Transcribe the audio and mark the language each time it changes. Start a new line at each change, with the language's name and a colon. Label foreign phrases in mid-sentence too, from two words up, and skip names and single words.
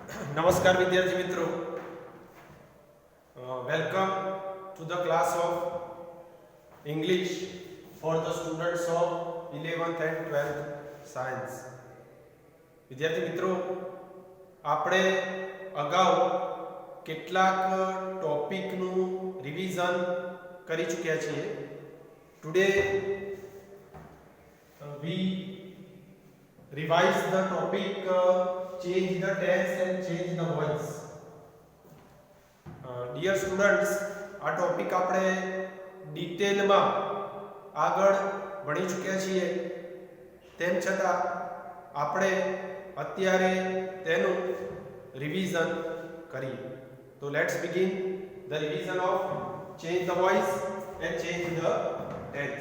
Gujarati: નમસ્કાર વિદ્યાર્થી મિત્રો,
English: welcome to the class of English for the students of 11th and 12th science.
Gujarati: વિદ્યાર્થી મિત્રો, આપણે અગાઉ કેટલાક ટોપિકનું રિવિઝન કરી ચૂક્યા છીએ.
English: ટુડે we revise the topic change the tense and change the voice. Dear students,
Gujarati: આ ટોપિક આપણે ડિટેલમાં આગળ ભણી ચૂક્યા છીએ. તેમ છતાં આપણે અત્યારે તેનું રિવિઝન કરીએ.
English: તો let's begin the revision of change the voice and change the tense.